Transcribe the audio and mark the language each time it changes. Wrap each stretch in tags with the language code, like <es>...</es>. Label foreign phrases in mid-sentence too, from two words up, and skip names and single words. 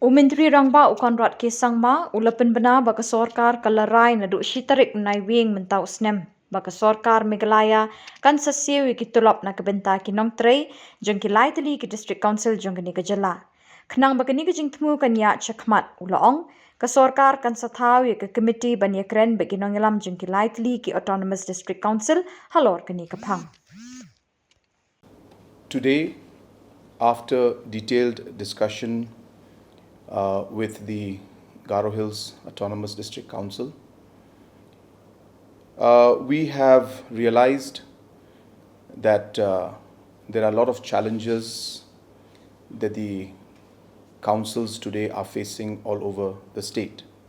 <grt>Umintri rangba ukonrat ke sangma ula Pynbna baka Sorkar kalarai na du shitarik nai wing mentau snem baka Sorkar Meghalaya kan sasiu ki Tulop na kebenta ki Nongtrei jeng ki Laitali ki District Council jeng ni Khuborjylla. Kenang baka ni jeng temu kan ya chakmat ula ong ka Sorkar kan sathau ke committee bani kren bagi nongilam jeng ki Laitali ki Autonomous District Council halor kani kapang.</grt> <en>Today, after detailed discussion with the Garo Hills Autonomous District Council, we have realized that there are a lot of challenges that the councils today are facing all over the state.</en>